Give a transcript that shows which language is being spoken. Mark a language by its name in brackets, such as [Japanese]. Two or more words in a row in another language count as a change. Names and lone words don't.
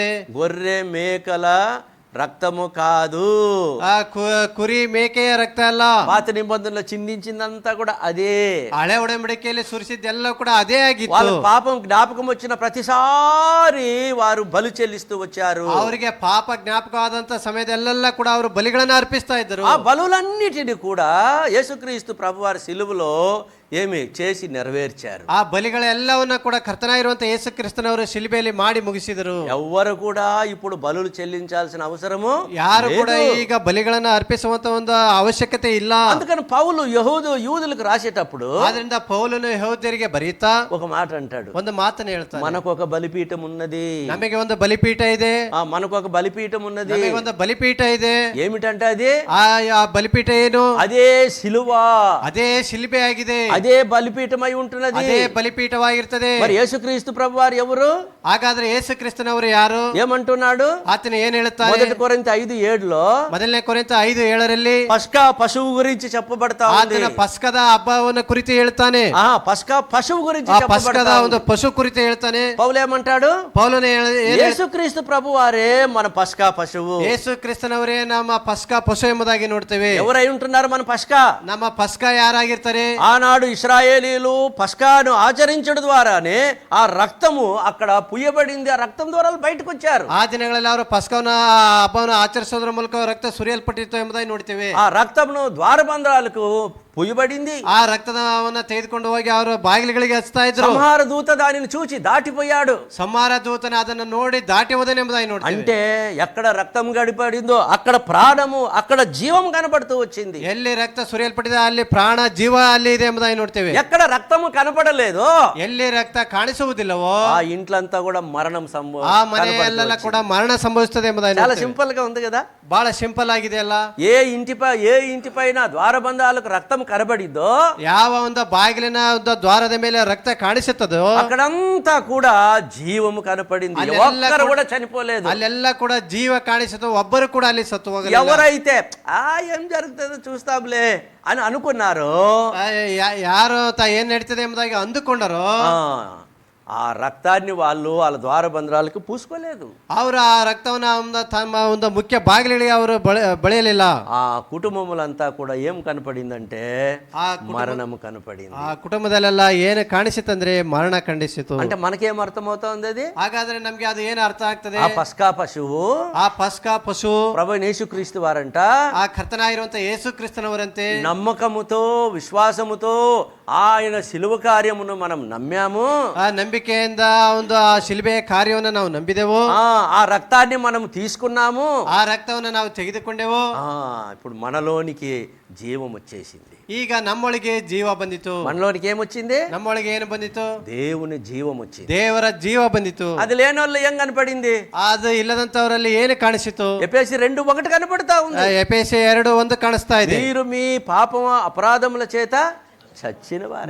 [Telugu] గొర్రె మేకల రక్తము కాదు, [Kannada] ಆ ಕುರಿ ಮೇಕೆಯ ರಕ್ತ ಅಲ್ಲ. [Telugu] పాత నిబంధనలో చిందించిందంతా కూడా అదే. [Kannada] ಹಳೆ ಒಡಂಬಡಿಕೆಯಲ್ಲಿ ಸುರಿಸಿದ್ದೆಲ್ಲ ಕೂಡ ಅದೇ ಆಗಿತ್ತು. [Telugu] వాళ్ళ పాపం జ్ఞాపకం వచ్చిన ప్రతిసారి వారు బలి చెల్లిస్తూ వచ్చారు. [Kannada] ಅವರಿಗೆ ಪಾಪ ಜ್ಞಾಪಕವಾದಂತ ಸಮಯದಲ್ಲೆಲ್ಲ ಕೂಡ ಅವರು ಬಲಿಗಳನ್ನ ಅರ್ಪಿಸ್ತಾ ಇದ್ದರು. [Telugu] ఆ బలులన్నిటిని కూడా యేసుక్రీస్తు ప్రభువారి సిలువలో ఏమి చేసి నెరవేర్చారు. [Kannada] ಆ ಬಲಿಗಳೆಲ್ಲವನ್ನ ಕೂಡ ಕರ್ತನಾಗಿರುವಂತ ಯೇಸು ಕ್ರಿಸ್ತನವರು ಶಿಲುಬೆಯಲ್ಲಿ ಮಾಡಿ ಮುಗಿಸಿದರು. [Telugu] ఎవ్వరు కూడా ఇప్పుడు బలులు చెల్లించాల్సిన అవసరము [Kannada] ಯಾರು ಕೂಡ ಈಗ ಬಲಿಗಳನ್ನ ಅರ್ಪಿಸುವಂತ ಒಂದು ಅವಶ್ಯಕತೆ ಇಲ್ಲ. [Telugu] అందుకని పౌలు యూదులకు రాసేటప్పుడు [Kannada] ಆದ್ರಿಂದ ಪೌಲನು ಯೆಹೂದ್ಯರಿಗೆ ಬರೀತಾ [Telugu] ఒక మాట అంటాడు, [Kannada] ಒಂದು ಮಾತನ್ನ ಹೇಳ್ತಾನೆ. [Telugu] మనకు ఒక బలిపీఠం ఉన్నది, [Kannada] ನಮಗೆ ಒಂದು ಬಲಿಪೀಠ ಇದೆ. [Telugu] మనకు ఒక బలిపీఠం ఉన్నది. [Kannada] ನಮಗೆ ಒಂದು ಬಲಿಪೀಠ ಇದೆ. [Telugu] ఏమిటంటే అది [Kannada] ಆ ಬಲಿಪೀಠ ಏನು? [Telugu] అదే సిలువ, [Kannada] ಅದೇ ಶಿಲುಬೆ ಆಗಿದೆ. [Telugu] అదే బలిపీఠమై ఉంటున్నది. [Kannada] ಅದೇ ಬಲಿಪೀಠವಾಗಿರ್ತದೆ. [Telugu] మరి యేసుక్రీస్తు ప్రభువారు ఎవరు? [Kannada] ಹಾಗಾದ್ರೆ ಯೇಸು ಕ್ರಿಸ್ತನವರು ಯಾರು? [Telugu] ఏమంటున్నాడు? [Kannada] ಆತನ ಏನ್ ಹೇಳ್ತಾರೆ? [Telugu] 1 కొరింథీ 5:7లో [Kannada] ಮೊದಲನೇ ಕೊರಿಂಥ 5:7 [Telugu] పస్కా పశువు గురించి చెప్పబడతా ఉంది. [Kannada] ಆತನ ಪಸ್ಕದ ಹಬ್ಬವನ್ನ ಕುರಿತು ಹೇಳ್ತಾನೆ. [Telugu] పస్కా పశువు గురించి [Kannada] ಆ ಪಸ್ಕದ [Telugu] చెప్పబడతా [Kannada] ಒಂದು ಪಶು ಕುರಿತು ಹೇಳ್ತಾನೆ. [Telugu] పౌలు ఏమంటాడు? [Kannada] ಪೌಲನೇ [Telugu] యేసుక్రీస్తు ప్రభువారే మన పస్కా పశువు. [Kannada] ಯೇಸು ಕ್ರಿಸ್ತನವರೇ ನಮ್ಮ ಪಸ್ಕ ಪಶು ಎಂಬುದಾಗಿ ನೋಡ್ತೇವೆ. [Telugu] ఎవరై ఉంటున్నారు మన పస్కా? [Kannada] ನಮ್ಮ ಪಸ್ಕ ಯಾರಾಗಿರ್ತಾರೆ? [Telugu] ఆనాడు ఇశ్రాయేలీలు పస్కాను ఆచరించడం ద్వారానే ఆ రక్తము అక్కడ పుయ్యబడింది. ఆ రక్తం ద్వారా బయటకు వచ్చారు. [Kannada] ಆ ದಿನಗಳಲ್ಲಿ ಅವರು ಪಸ್ಕವನ್ನ ಹಬ್ಬವನ್ನು ಆಚರಿಸೋದ್ರ ಮೂಲಕ ರಕ್ತ ಸುರಿಯಲ್ಪಟ್ಟಿತ್ತು ಎಂಬುದಾಗಿ ನೋಡ್ತೇವೆ. [Telugu] ఆ రక్తమును ద్వారబంధాలకు పుయ్యబడింది. [Kannada] ಆ ರಕ್ತವನ್ನ ತೆಗೆದುಕೊಂಡು ಹೋಗಿ ಅವರು ಬಾಗಿಲುಗಳಿಗೆ ಹಚ್ತಾ ಇದ್ರು. [Telugu] సంహార దూత దానిని చూచి దాటిపోయాడు. [Kannada] ಸಂಹಾರ ದೂತನ ಅದನ್ನು ನೋಡಿ ದಾಟಿ ಹೋದನೆ ಎಂಬುದಾಗಿ ನೋಡ್ತೇವೆ. [Telugu] అంటే ఎక్కడ రక్తం గడిపడిందో అక్కడ ప్రాణము, అక్కడ జీవం కనబడుతూ వచ్చింది. [Kannada] ಎಲ್ಲಿ ರಕ್ತ ಸುರಿಯಲ್ಪಟ್ಟಿದೆ ಅಲ್ಲಿ ಪ್ರಾಣ ಜೀವ ಅಲ್ಲಿ ಇದೆ ಎಂಬುದಾಗಿ ನೋಡ್ತೇವೆ. [Telugu] ఎక్కడ రక్తము కనపడలేదో [Kannada] ಎಲ್ಲಿ ರಕ್ತ ಕಾಣಿಸುವುದಿಲ್ಲವೋ [Telugu] ఆ ఇంట్లంతా కూడా మరణం [Kannada] ಆ ಮನೆಯಲ್ಲೆಲ್ಲ ಕೂಡ ಮರಣ ಸಂಭವಿಸುತ್ತದೆ ಎಂಬುದಾಗಿ [Telugu] చాలా సింపుల్ గా ఉంది కదా. [Kannada] ಬಹಳ ಸಿಂಪಲ್ ಆಗಿದೆ ಅಲ್ಲ. [Telugu] ఏ ఇంటి పైన ద్వారబంధాలకు రక్తం కనబడిద్దో, [Kannada] ಯಾವ ಒಂದು ಬಾಗಿಲಿನ ಒಂದು ದ್ವಾರದ ಮೇಲೆ ರಕ್ತ ಕಾಣಿಸುತ್ತದೋ [Telugu] అక్కడంతా కూడా జీవము కనపడింది. ఒక్కరు కూడా చనిపోలేదు. [Kannada] ಅಲ್ಲೆಲ್ಲ ಕೂಡ ಜೀವ ಕಾಣಿಸುತ್ತೋ, ಒಬ್ಬರು ಕೂಡ ಅಲ್ಲಿ ಸತ್ತು ಹೋಗಲಿಲ್ಲ. [Telugu] ఎవరైతే ఏం జరుగుతుందో చూస్తాంలే అని అనుకున్నారో, [Kannada] ಯಾರು ಏನ್ ನಡೀತದೆ ಎಂಬುದಾಗಿ ಅಂದುಕೊಂಡರೋ [Telugu] ఆ రక్తాన్ని వాళ్ళు వాళ్ళ ద్వారబంధాలకు పూసుకోలేదు. [Kannada] ಅವರು ಆ ರಕ್ತವನ್ನ ತಮ್ಮ ಒಂದು ಮುಖ್ಯ ಬಾಗಿಲಿಗೆ ಅವರು ಬಳಿಯಲಿಲ್ಲ. [Telugu] ఆ కుటుంబములంతా కూడా ఏం కనపడిందంటే మరణము కనపడింది. [Kannada] ಆ ಕುಟುಂಬದಲ್ಲೆಲ್ಲ ಏನು ಕಾಣಿಸಿತಂದ್ರೆ ಮರಣ ಕಂಡಿಸಿತು. [Telugu] అంటే మనకేం అర్థమవుతోంది అది? [Kannada] ಹಾಗಾದ್ರೆ ನಮ್ಗೆ ಅದು ಏನು ಅರ್ಥ ಆಗ್ತದೆ? [Telugu] ఆ పస్కా పశువు, [Kannada] ಆ ಪಸ್ಕಾ ಪಶು [Telugu] ప్రభు యేసుక్రీస్తు వారంట. [Kannada] ಆ ಕರ್ತನಾಗಿರುವಂತ ಯೇಸು ಕ್ರಿಸ್ತನವರಂತೆ [Telugu] నమ్మకముతో, విశ్వాసముతో ఆయన శిలువ కార్యమును మనం నమ్మాము. [Kannada] ಆ ನಂಬಿಕೆಯಿಂದ ಒಂದು ಆ ಶಿಲ್ಬೆಯ ಕಾರ್ಯವನ್ನು ನಾವು ನಂಬಿದೆವು. [Telugu] ఆ రక్తాన్ని మనం తీసుకున్నాము. [Kannada] ಆ రక్ತವನ್ನು ನಾವು ತೆಗೆದುಕೊಂಡೆವು. [Telugu] ఇప్పుడు మనలోనికి జీవం వచ్చేసింది. [Kannada] ಈಗ ನಮ್ಮೊಳಗೆ ಜೀವ ಬಂದಿತು. [Telugu] మనలోనికి ఏమొచ్చింది? [Kannada] ನಮ್ಮೊಳಗೆ ಏನು ಬಂದಿತು? [Telugu] దేవుని జీవం వచ్చింది. [Kannada] ದೇವರ ಜೀವ ಬಂದಿತು. [Telugu] అది లేని వాళ్ళు ఏం కనపడింది? [Kannada] ಅದು ಇಲ್ಲದಂತವರಲ್ಲಿ ಏನು ಕಾಣಿಸಿತು? [Telugu] ఎఫెసీ 2:1 కనపడతా ఉంది. [Kannada] ಎಫೆಸೀ 2:1 ಕಾಣಿಸ್ತಾ ಇದೆ. [Telugu] మీరు మీ పాపం అపరాధముల చేత చచ్చిన వారు,